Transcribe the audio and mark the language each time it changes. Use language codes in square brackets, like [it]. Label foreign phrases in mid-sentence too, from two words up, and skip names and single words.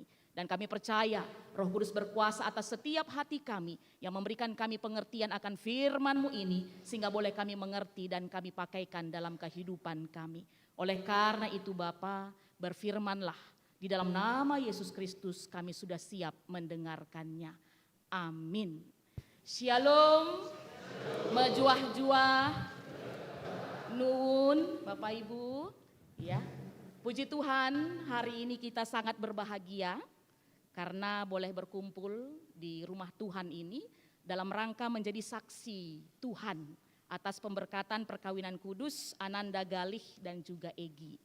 [id] Dan kami percaya Roh Kudus berkuasa atas setiap hati kami yang memberikan kami pengertian akan firman-Mu ini, sehingga boleh kami mengerti dan kami pakaikan dalam kehidupan kami. Oleh karena itu Bapa, berfirmanlah, di dalam nama Yesus Kristus kami sudah siap mendengarkannya. Amin. Shalom, mejuah-juah, nuwun Bapak Ibu. Ya, puji Tuhan, hari ini kita sangat berbahagia karena boleh berkumpul di rumah Tuhan ini dalam rangka menjadi saksi Tuhan atas pemberkatan perkawinan kudus Ananda Galih dan juga Egi.